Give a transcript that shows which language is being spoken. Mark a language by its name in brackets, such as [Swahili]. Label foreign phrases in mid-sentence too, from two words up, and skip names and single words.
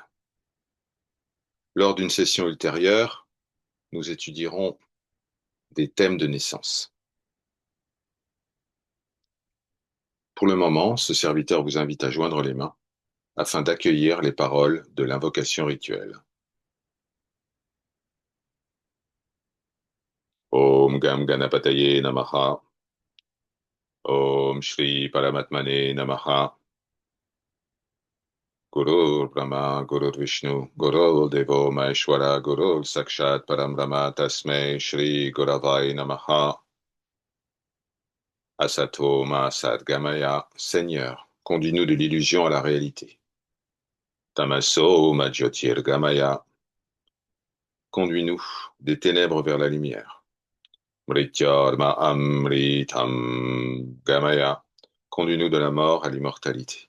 [French] Lors d'une session ultérieure, nous étudierons des thèmes de naissance. Pour le moment, ce serviteur vous invite à joindre les mains afin d'accueillir les paroles de l'invocation rituelle. [Sanskrit] ॐ गं गणपतये नमः. ॐ श्री परमात्मने नमः. गुरुर् ब्रह्मा, गुरुर् विष्णु, गुरुर् देवो महेश्वर, गुरुर् साक्षात् परम् ब्रह्म तस्मै श्री गुरवे नमः. असतो मा सद्गमय. [French] Seigneur, conduis-nous de l'illusion à la réalité. [Sanskrit] तमसो मा ज्योतिर्गमय. [French] Conduis-nous des ténèbres vers la lumière. [Sanskrit] मृत्यर्मा अमृतम् गमय. [French] Conduis-nous de la mort à l'immortalité.